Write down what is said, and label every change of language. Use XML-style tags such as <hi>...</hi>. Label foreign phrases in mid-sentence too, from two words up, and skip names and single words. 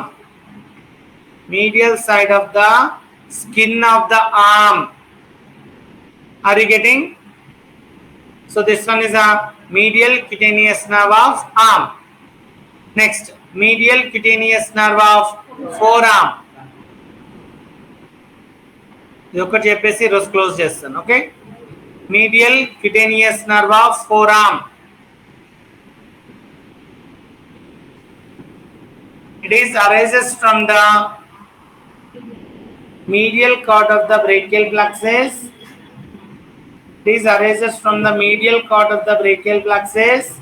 <en>Medial side of the skin of the arm. Are you getting? So this one is a medial cutaneous nerve of arm. Next, medial cutaneous nerve of forearm.</en> <te>ఇది ఒకటి చెప్పేసి ఈరోజు క్లోజ్ చేస్తాను. ఓకే,</te> <en>medial cutaneous nerve of forearm. It arises from the medial cord of the brachial plexus. Arises from the medial cord of the brachial plexus.</en>